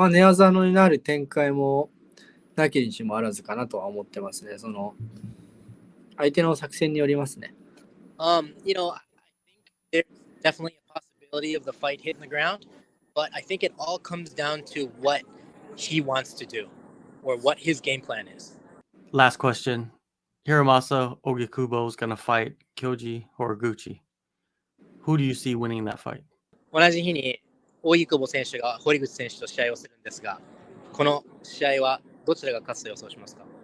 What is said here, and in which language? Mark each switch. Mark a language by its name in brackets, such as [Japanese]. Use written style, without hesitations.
[Japanese] 寝技になる展開もなきにしもあらずかなとは思ってますね。相手の作戦によりますね。 [English] I think there's definitely a possibility of the fight hitting the ground, but I think it all comes down to what he wants to do or what his game plan is. Last question. Hiramasa Ogikubo is going to fight Kyoji Horiguchi. Who do you see winning that fight? [Japanese] 同じ日に大井久保選手が堀口選手と試合をするんですが、この試合はどちらが勝つと予想しますか？